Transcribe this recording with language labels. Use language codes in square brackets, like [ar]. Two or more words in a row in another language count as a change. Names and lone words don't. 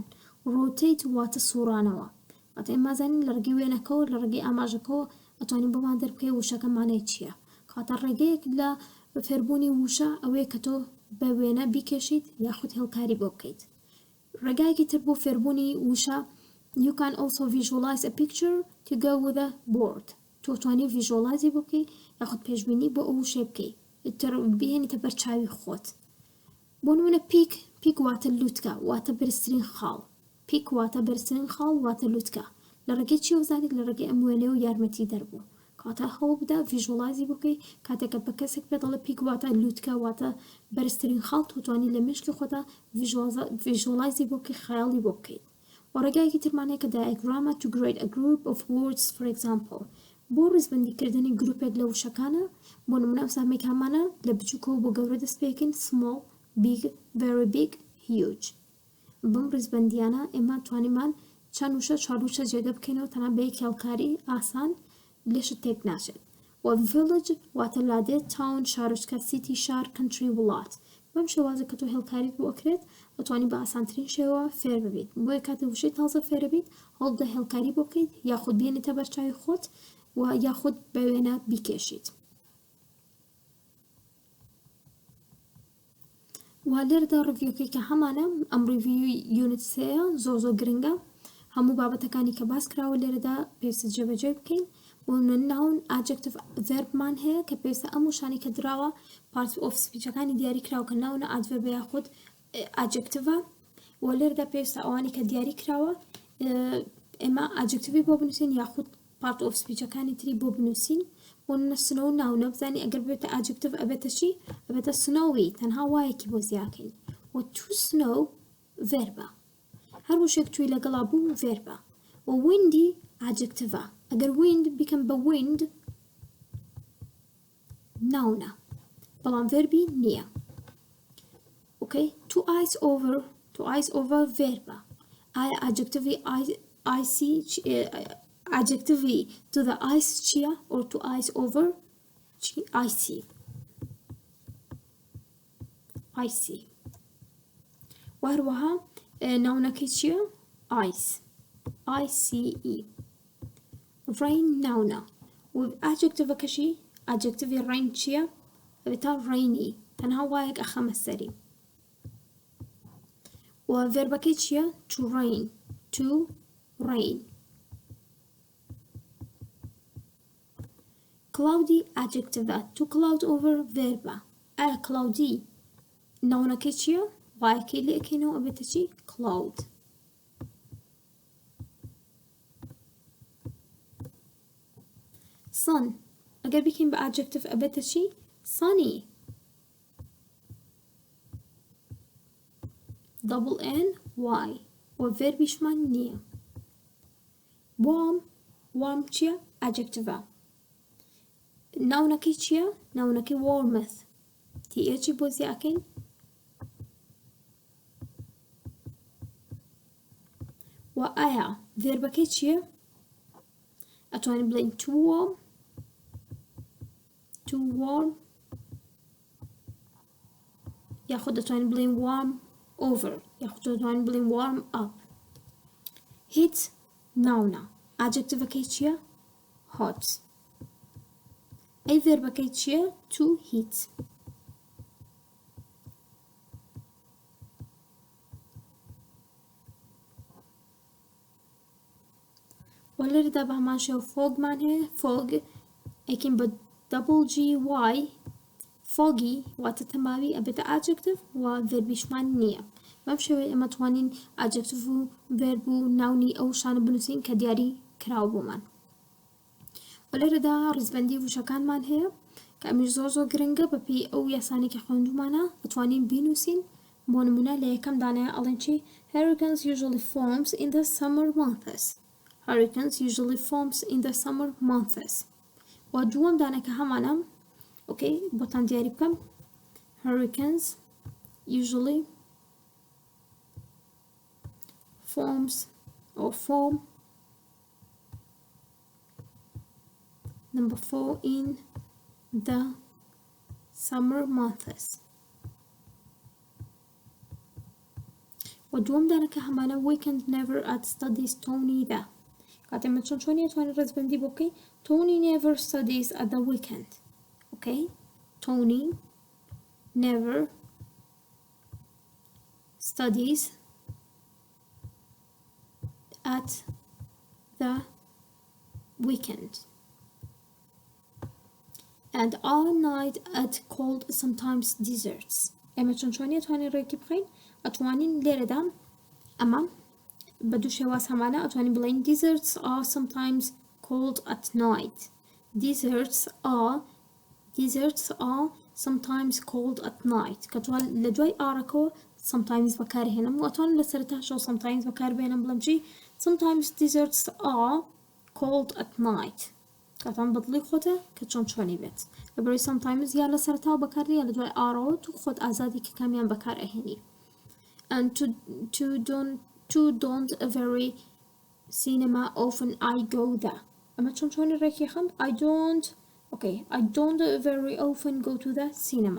[ckb] Rotate واتە سوڕانەوە کاتە ئێمە ئەزانین لە ڕێگەی وێنەکەەوە لە ڕێگەی ئاماژەکەەوە ئەتوانین بۆمان دەربکەی وشەکە مانای چییە. کاتە ڕێگەیەک لە فێربوونی وشە ئەوەیە کە تۆ بە وێنە بیکێشیت یاخود هێڵکاری بۆ بکەیت. ڕێگایەکی تر بۆ فێربوونی وشە [en] You can also visualize a picture to go with a board. [ckb] تۆ توانی visualize بۆ بکەی یاخود پێشبینی بۆ ئەو وشەی بکەی بهێنیتە بەرچاوی خۆت. بۆ نمونە پیک واتە لووتکە واتە بەرزترین خاڵ. پیک واتە بەرزترین خاڵ واتە لووتکە لە ڕێگەی چی وزانیت لە ڕێگەی ئەم وێنەیە و یارمەتی دەربوو کاتە هەوڵ بدە visualize بۆ بکەی کاتێکە بە کەسێک پێ دەڵێ پیک واتە لووتکە واتە بەرزترین خاڵ تۆ توانی لە مێشکی خۆتە visualize بۆ بکەی خەیاڵی بۆ بکەیت. وەڕێگایەکی ترمانەیە کە [en] diagram to create a group of words for example. [ckb] بۆ ڕیزبەندیکردنی گروپێک لە وشەکانە بۆ نمونە ئەسامێک هەمانە لە بچووکەوە بۆ گەورە دەست پێکەین [en] small big very big huge. [ckb] بەم ڕیزبەندیانە ئێمە توانیمان چەند وشە چوار وشە جێگە بکەینەوە تەنها بە یەک هێڵکاری ئاسان لێشت تێک ناچێت. و village واتە لادێ town شارۆچکە city شار country وڵات. بەم شێوازە کە تۆ هێڵکاریت بۆ ئەکرێت ئەتوانی بە ئاسانترین شێوە فێر ببیت بۆیە کاتە وشەی تازە فێر ببیت هەڵدە هێڵکاری بۆ بکەیت یاخود بێنێتە بەرچاوی خۆت و یاخود بە وێنە بیکێشیت. و لێرەدا ڕڤیوەکەی کە هەمانە ئەم ڕیڤیوی یونت سەیە زۆر گرنگە هەموو بابەتەکانی کە باس کراوە لێرەدا پێویستە جێبەجێ بکەین. بۆ [en] noun adjective verbمان [ckb] هەیە کە پێویستە ئەم وشانی کە دراوە [en] part of speechەکانی [ckb] دیاری کراوە کە ناونە adverb یاخود adjective و لێرەدا پێویستە ئەوانی کە دیاری کراوە ئێمە adjectivی بۆ بنووسین یاخود [en] part of speechەکانی [ckb] تری بۆ بنووسین. بۆ snow ناونە بزانین ئەگەر بێتە adjective ئەبێتە چی ئەبێتە snowy تەنها وایەکی بۆ زیاکەین. و [en] to snow [ckb] verba هەر وشێک توی لەگەڵا بوو verba. و [en] windy adjective [ckb] ئەگەر wind بیکەم بە wind ناونە بەڵام verbi نییە. [en] Okay, to ice over verba ئایا adjectivی to the ice چییە or to ice over icy [ckb] و هەروەها ناونەکەی چییە [en] ice rain [ckb] ناونە و adjectivەکەشی adjectivی rain چییە ئەبێتە rainy تەنها وایەک ئەخەمە سەری. و verbەکەی چییە to rain. [en] cloudy adjective to cloud over verba [ckb] ئایا cloudy ناونەکەی چییە وایەکەی لێ ئەکەینەوە ئەبێتە چی cloud. sun ئەگەر بکەین بە adjective ئەبێتە چی؟ sunny. [en] double N Y [ckb] و verbiشمان نییە. [en] warm warm چییە؟ adjective. [ckb] ناونەکەی چییە؟ ناونەکەی warmth. TH بۆ زیاکەین. و ئایا verبەکەی چییە؟ ئەتوانین بڵێین [en] too warm too warm [ckb] یاخود دەتوانین بڵێین [en] warm over [ckb] یاخود دەتوانین بڵێین [en] warm up. [ckb] heat ناونە adjectiveەکەی چییە؟ hot. ئەی verبەکەی چییە؟ [en] to heat. [ckb] و لێرەدا بە هەمان شێوە fogمان هەیە. fog ئەیکەین بە [en] double G Y foggy [ckb] واتە تەماوی ئەبێتە adjective و verbiشمان نییە. بەم شێوەیە ئێمە توانین adjective و verb و ناونی ئەو شانە بنووسین کە دیاری کراوە بۆمان. و لێرەدا ڕیزبەندی وشەکانمان هەیە کە ئەمیش زۆر گرنگە بەپێی ئەو یاسانێکی خوێندومانە ئەتوانین بینووسین. بۆ نمونە لە یەکەم دانەیە ئەڵێن چی؟ [en] Hurricanes usually forms in the summer months. Hurricanes usually forms in the summer months. [ckb] و دووەم دانەکە هەمانە. ئۆکەی بۆتان دیاری بکەم. [en] Hurricanes usually forms or form number 4 in the summer months. [ckb] و دووەم دانەکە هەمانە [en] we can never add studies Tony the. [ckb] کاتێمە چۆنی ئەتوانین ڕێزبەندی بۆ بکەین. [en] Tony never studies at the weekend. Okay? Tony never studies at the weekend. And all night at cold sometimes desserts. [ckb] ئێمە چۆنی ئەتوانین ڕێکی بخەین؟ ئەتوانین لێرەدا ئەمە بە دوو شێواز هەمانە ئەتوانین بڵێین [en] desserts are sometimes cold at night. [ckb] Desserts are sometimes cold at night. کە توان لە دوای ئارەکەوە sometimes بەکارهێنم و ئەتوانم لە سەرەتاشەوە sometimes بەکاربێنم بڵێم چی؟ [en] sometimes desserts are cold at night. [ckb] کاتان بەدڵی خۆتە کە چۆنی بێت. لەبەرەوەی sometimes یا لە سەرەتاوە بەکارهێنی یا لە دوای ئارەوە تو خۆت ئازادی کە کامیان بەکار ئەهێنی. [en] And to don't very cinema often I go there. [ckb] ئەمە چۆنی ڕێکی خەم؟ [en] I don't very often go to the cinema.